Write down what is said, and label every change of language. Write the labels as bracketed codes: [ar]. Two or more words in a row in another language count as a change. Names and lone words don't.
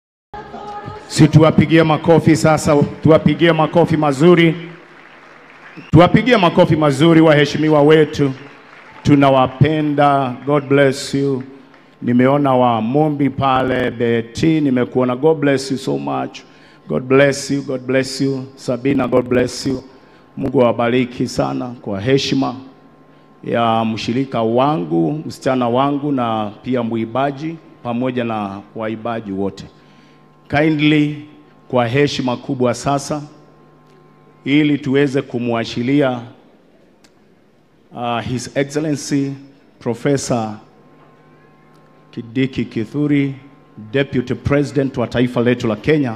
[sw] Si tuwapigie makofi sasa, tuwapigie makofi mazuri. Tuwapigie makofi mazuri waheshimiwa wetu. Tunawapenda. [en] God bless you. [sw] Nimeona wa Mombi pale, Betty, nimekuona. [en] God bless you so much. God bless you. God bless you. Sabina, God bless you. [sw] Mungu awabariki sana kwa heshima ya mshirika wangu, msichana wangu na pia muibaji pamoja na waibaji wote. Kindly kwa heshima kubwa sasa ili tuweze kumwashiria [en] His Excellency [sw] Professor Kindiki Kithure, [en] Deputy President [sw] wa taifa letu la Kenya.